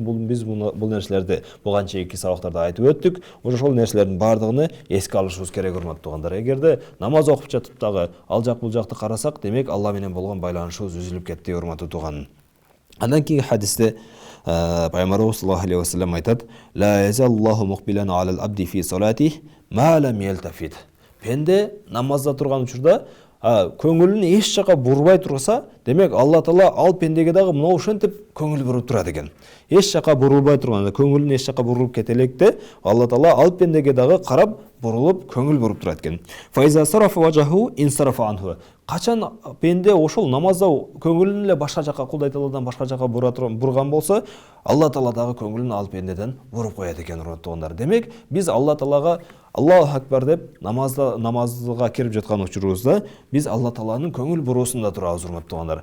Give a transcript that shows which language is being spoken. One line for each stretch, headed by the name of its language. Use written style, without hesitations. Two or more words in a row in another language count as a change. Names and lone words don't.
Kyrgyz: Биз бул нерселерди буга чейинки сабактарда айтып өттүк. Ошол нерселердин бардыгын эске алышыбыз керек, урматтуу туугандар. Эгерде намаз окуп жатып дагы ал жак бул жакты карасак, демек Алла менен болгон байланышыбыз үзүлүп кетти, урматтуу тууган. Андан кийинки хадисте пайгамбарыбыз
Arabic: صلى الله عليه وسلم айтат: "لا يزال الله مقبلا على العبد في صلاته ما لم يلتفت."
Kyrgyz: Пенде намазда турган учурда көңүлүн эч жака бурбай турса, демек Алла Таала ал пендеге дагы мына ошентип көңүл буруп турат экен. Эч жака бурулбай турганда, көңүлүн эч жака бурулуп кетелекте, Алла Таала ал пендеге дагы карап бурулуп көңүл буруп турат экен.
Arabic: فإذا صرف وجهه انصرف عنه.
Kyrgyz: Качан пенде ошол намазда көңүлүн эле башка жака, Кудай Тааладан башка жака бурган болсо, Алла Таала дагы көңүлүн ал пендеден буруп коет экен, урматтуу туугандар. Демек биз Алла Таалага
Arabic: الله أكبر
Kyrgyz: деп намазга кирип жаткан учурубузда биз Алла Тааланын көңүл буруусунда турабыз, урматтуу туугандар.